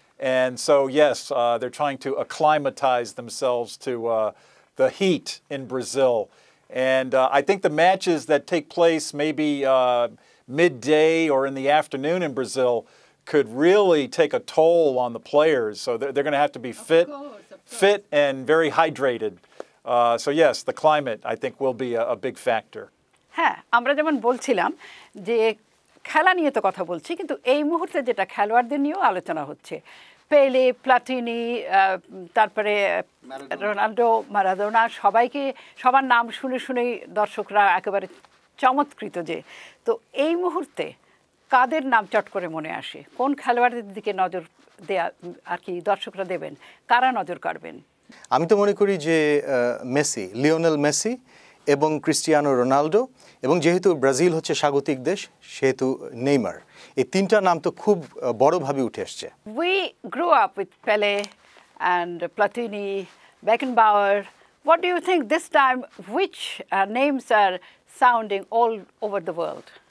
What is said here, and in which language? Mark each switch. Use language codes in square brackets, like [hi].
[en] And so, yes, they're trying to acclimatize themselves to the heat in Brazil. And I think the matches that take place maybe midday or in the afternoon in Brazil could really take a toll on the players. So they're going to have to be fit and very hydrated. So yes, the climate, I think, will be a big factor. [bn] হ্যাঁ, আমরা যেমন বলছিলাম যে খেলা নিয়ে তো কথা বলছি, কিন্তু এই মুহূর্তে যেটা খেলোয়াড়দের নিয়েও আলোচনা হচ্ছে, পেলে, প্লাতিনি, তারপরে রোনাল্ডো, মারাদোনা, সবার নাম শুনে শুনেই দর্শকরা একেবারে চমৎকৃত। যে তো এই মুহূর্তে কাদের নাম চট করে মনে আসে? কোন খেলোয়াড়দের দিকে নজর দেয়া আর কি দর্শকরা দেবেন? কারা নজর কাড়বেন? আমি তো মনে করি যে মেসি, লিওনেল মেসি এবং ক্রিস্টিয়ানো রোনাল্ডো, এবং যেহেতু ব্রাজিল হচ্ছে স্বাগতিক দেশ সেহেতু নেইমার, এই তিনটা নাম তো খুব বড়ভাবে উঠে আসছে। [en] We grew up with Pele and Platini, Beckenbauer. What do you think this time, which names are sounding all over the world?